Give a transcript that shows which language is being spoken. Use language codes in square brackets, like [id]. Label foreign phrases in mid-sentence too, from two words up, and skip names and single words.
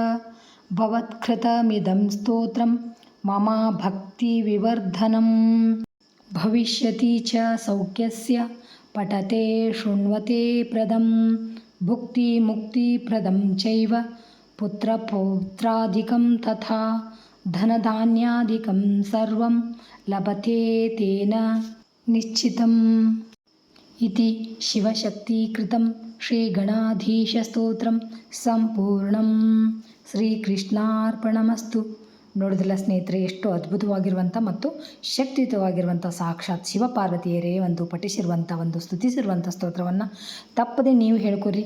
[sa] भवत्कृतमिदं स्तोत्रं मम भक्तिविवर्धनं भविष्यति च सौख्यस्य पठते शृण्वते प्रदं भुक्तिमुक्तिप्रदं चैव पुत्रपौत्रादिकं तथा धनधान्यादिकं सर्वं लभते तेन निश्चितं इति शिवशक्तीकृतं श्रीगणाधीशस्तोत्रं सम्पूर्णं. श्रीकृष्णार्पणमस्तु. [kn] ನೋಡಿದ್ರಲ್ಲ ಸ್ನೇಹಿತರೆ, ಎಷ್ಟು ಅದ್ಭುತವಾಗಿರುವಂಥ ಮತ್ತು ಶಕ್ತಿಯುತವಾಗಿರುವಂಥ ಸಾಕ್ಷಾತ್ ಶಿವಪಾರ್ವತಿಯರೇ ಒಂದು ಪಠಿಸಿರುವಂಥ ಒಂದು ಸ್ತುತಿಸಿರುವಂಥ ಸ್ತೋತ್ರವನ್ನು ತಪ್ಪದೆ ನೀವು ಹೇಳ್ಕೊರಿ.